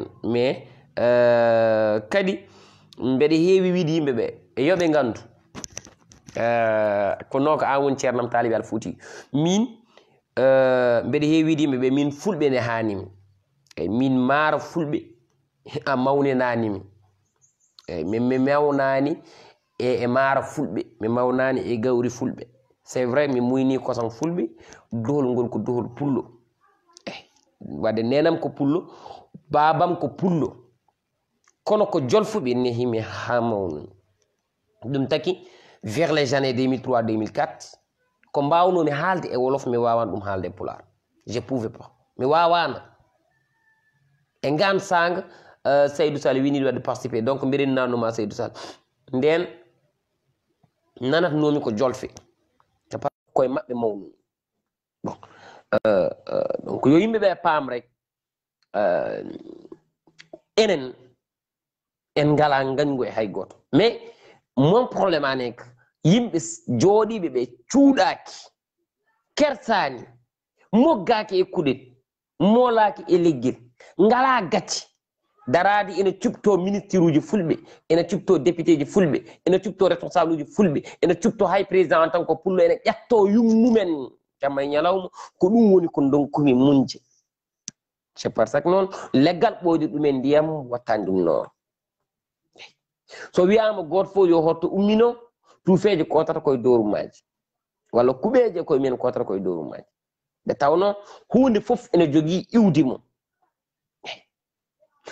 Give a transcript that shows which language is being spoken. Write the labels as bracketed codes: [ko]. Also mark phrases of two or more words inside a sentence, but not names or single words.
[ff] Mais kadi mbeɗa heewi wiide yimɓeɓe yoɓe gandu ko noon ko an woni ceernam Talibe Al Fouti, min mbeɗa heewi wiide yimɓeɓe min fulɓe ne hanimi, min maaro fulɓe a mawninanimi, mi mawnani e maaro fulɓe, mi mawnani e gawri fulɓe. [fr] C'est vrai [ff] mi muyni kosam fulɓe, dohol ngol ko dohol pullo, wadde nenam ko pullo, babam ko pullo, kono ko jolfuɓe nehimi ha mawni. Ɗum taki [fr] vers les années [ff] 2003-2004 ko mbawnomi haalde e wolof mi wawan ɗum haalde e pular, [fr] je pouvais pas, [ff] mi wawana. E ngan sanga Seydou Sall wini wadde participer, donc mbiɗen nannuma Seydou Sall nden nanatnomi ko jolfe koye maɓɓe mawnu. Bon donc yo yimɓeɓe paam rek enen en ngala gañgu e hay goto. [fr] Mais mon probléme [ff] ane ko yimɓe jooɗiɓe ɓe cuuɗaki, kersani, moggaki e kuɗel, molaki e leggel, ngala gacci, darade ene cupto ministre uji fulɓe, ene cupto député ji fulɓe, ene cupto responsable uji fulɓe, ene cupto hay président [fr] en tant que [ff] pullo, ene ƴatto yummumen jamma e ñalawma, ko ɗum woni ko donkumi munje. [fr] C'est par ça que [ff] noon leggal ɓoyde ɗumen ndiyam wattani ɗum noon. So wiyama goto fof yo hotto ummino, tuufeje kotata koye dorumaji, walla kuɓeje koye men kotata koye dorumaji, ɓe tawno hunde fof ene jogui iwdi mum.